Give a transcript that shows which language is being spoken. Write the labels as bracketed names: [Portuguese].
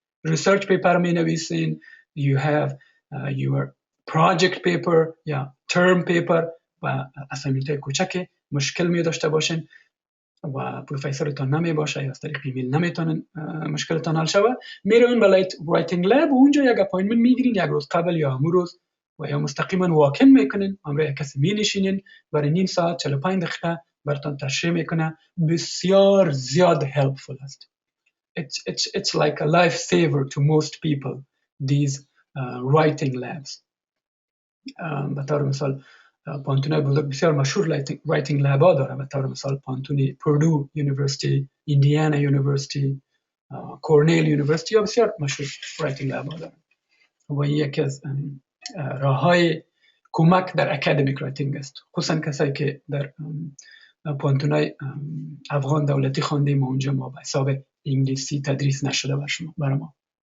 [Persian] ریسرچ پیپر می نویسین، [English] you have your project paper [Persian] یا term paper و اسایمنت های کوچک مشکل می داشته باشین و پروفسورتون نمی باشه یا از طریق ایمیل نمیتونن مشکلتون حل شود، میرون بالای رایتینگ لاب و اونجا یک اپاینتمنت میگیرین، یک روز قبل یا همون روز، و یا مستقیما واکن میکنین، همراه کسی می نشینین، برای نیم ساعت 45 دقیقه براتون تشریح میکنه. بسیار زیاد helpful است. [English] It's like a lifesaver to most people, these writing labs. [Persian] به طور مثال پانتونای بزرگ بسیار مشهور رایتینگ لاب ها داره، به طور مثال پانتونی پردو یونیورسیتی، ایندیانا یونیورسیتی، کورنل یونیورسیتی ها بسیار مشهور رایتینگ لاب ها داره و این یکی از راه های کمک در اکادمیک رایتینگ است، خصوصا کسایی که در پانتونای افغان دولتی خواندیم و اونجا ما به حساب انگلیسی تدریس نشده برای ما.